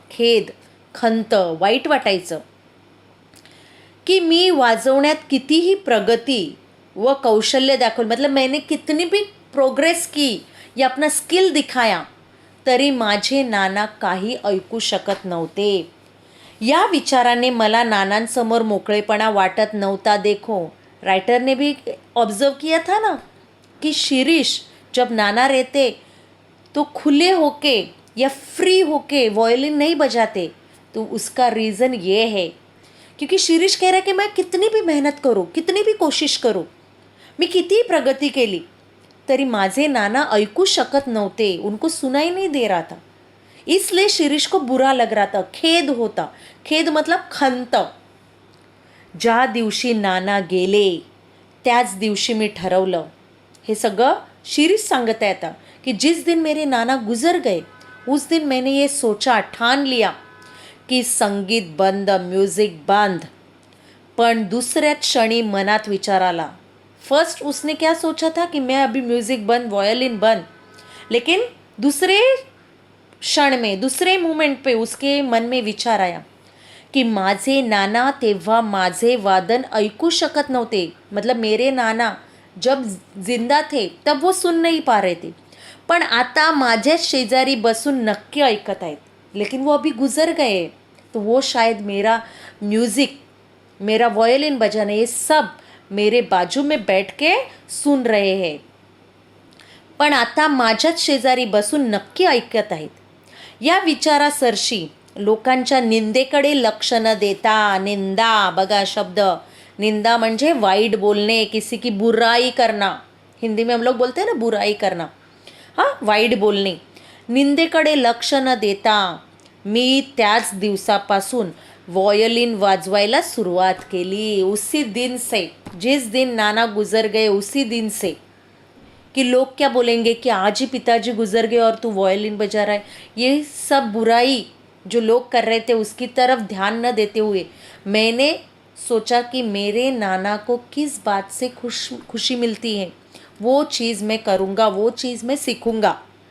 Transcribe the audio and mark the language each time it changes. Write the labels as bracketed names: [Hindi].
[Marathi] खेद, खंत, वाईट वाटायचं की मी वाजवण्यात कितीही प्रगती व कौशल्य दाखवलं, [Hindi] मतलब मैंने कितनी भी प्रोग्रेस की या अपना स्किल दिखाया, [Marathi] तरी माझे नाना काही ऐकू शकत नव्हते. या विचाराने मला नानांसमोर मोकळेपणा वाटत नव्हता. [Hindi] देखो, राइटर ने भी ऑब्जर्व किया था ना कि शिरीष जब नाना रहते तो खुले होके या फ्री होके वायलिन नहीं बजाते. तो उसका रीज़न ये है क्योंकि शिरीष कह रहा है कि मैं कितनी भी मेहनत करूँ, कितनी भी कोशिश करूँ, [Marathi] मी किती प्रगती केली, तरी माझे नाना ऐकू शकत नव्हते. [Hindi] उनको सुनाई नहीं दे रहा था. इसलिए शिरीष को बुरा लग रहा था. खेद होता. खेद मतलब खंत. [Marathi] ज्या दिवशी नाना गेले त्याच दिवशी मी ठरवलं, हे सगळं शिरीष सांगत आहे आता, [Hindi] कि जिस दिन मेरे नाना गुजर गए उस दिन मैंने ये सोचा, ठान लिया कि संगीत बंद, म्यूज़िक बंद. [Marathi] पण दुसऱ्याच क्षणी मनात विचार आला. [Hindi] फर्स्ट उसने क्या सोचा था कि मैं अभी म्यूज़िक बंद, वायलिन बंद, लेकिन दूसरे क्षण में, दूसरे मोमेंट पे उसके मन में विचार आया कि [Marathi] माझे नाना तेव्हा माझे वादन ऐकू शकत नव्हते. [Hindi] मतलब मेरे नाना जब जिंदा थे तब वो सुन नहीं पा रहे थे, [Marathi] पण आता माझ्याच शेजारी बसून नक्की ऐकत आहेत. [Hindi] लेकिन वो अभी गुजर गए, तो वो शायद मेरा म्यूज़िक, मेरा वायलिन बजाना, ये सब मेरे बाजू में बैठ के सुन रहे हैं, [Marathi] पण आता माझ्याच शेजारी बसून नक्की ऐकत आहेत. या विचारासरशी लोकांच्या निंदेकडे लक्ष न देता, निंदा, बघा शब्द, निंदा म्हणजे वाईट बोलणे, [Hindi] किसी की बुराई करना. हिंदी में हम लोग बोलते हैं ना बुराई करना. [Marathi] हां, वाईट बोलणे. निंदेकडे लक्ष न देता मी त्याच दिवसापासून वायलिन वाजवायला सुरुवात केली. [Hindi] उसी दिन से, जिस दिन नाना गुजर गए उसी दिन से, कि लोग क्या बोलेंगे कि आज ही पिताजी गुजर गए और तू वायलिन बजा रहा है. ये सब बुराई जो लोग कर रहे थे उसकी तरफ ध्यान न देते हुए मैंने सोचा कि मेरे नाना को किस बात से खुशी मिलती है, वो चीज़ मैं करूँगा, वो चीज़ मैं सीखूँगा.